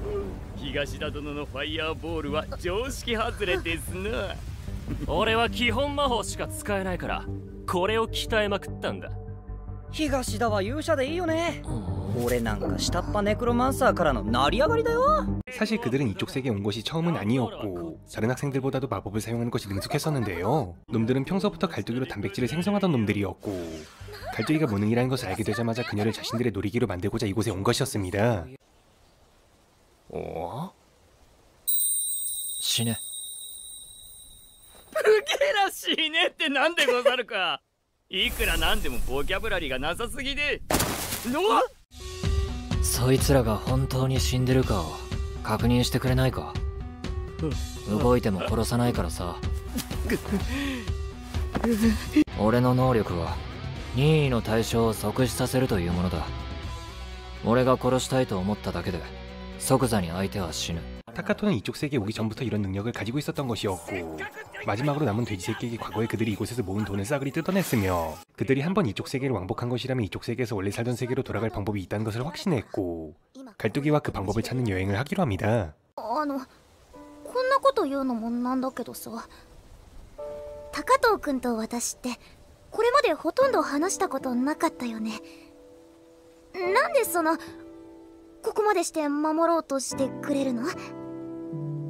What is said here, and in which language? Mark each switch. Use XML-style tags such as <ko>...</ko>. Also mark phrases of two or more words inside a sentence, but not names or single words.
<ja>東田殿のファイヤーボールは常識外れですな。俺は基本魔法しか使えないからこれを鍛えまくったんだ。東田は勇者でいいよね。俺なんか下っ端ネクロマンサーからの成り上がりだよ。</ja> <ko>사실 그들은 이쪽 세계에 온 것이 처음은 아니었고 다른 학생들보다도 마법을 사용하는 것이 능숙했었는데요. 놈들은 평소부터 갈두기로 단백질을 생성하던 놈들이었고 갈두기가 무능이라는 것을 알게 되자마자 그녀를 자신들의 놀이기로 만들고자 이곳에 온 것이었습니다.</ko> <ja>死ね。ブゲラ死ねってなんでござるか。いくらなんでもボキャブラリーがなさすぎで。そいつらが本当に死んでるかを確認してくれないか。動いても殺さないからさ。俺の能力は任意の対象を即死させるというものだ。俺が殺したいと思っただけで即座に相手は死ぬ。</ja> <ko>타카토는 이쪽 세계에 오기 전부터 이런 능력을 가지고 있었던 것이었고 마지막으로 남은 돼지 새끼에게 과거에 그들이 이곳에서 모은 돈을 싸그리 뜯어냈으며 그들이 한번 이쪽 세계를 왕복한 것이라면 이쪽 세계에서 원래 살던 세계로 돌아갈 방법이 있다는 것을 확신했고 갈두기와 그 방법을 찾는 여행을 하기로 합니다.</ko> <ja>こんなこと言うのもなんだけどさ、高藤君と私ってこれまでほとんど話したことなかったよね。なんでここまでして守ろうとしてくれるの？</ja>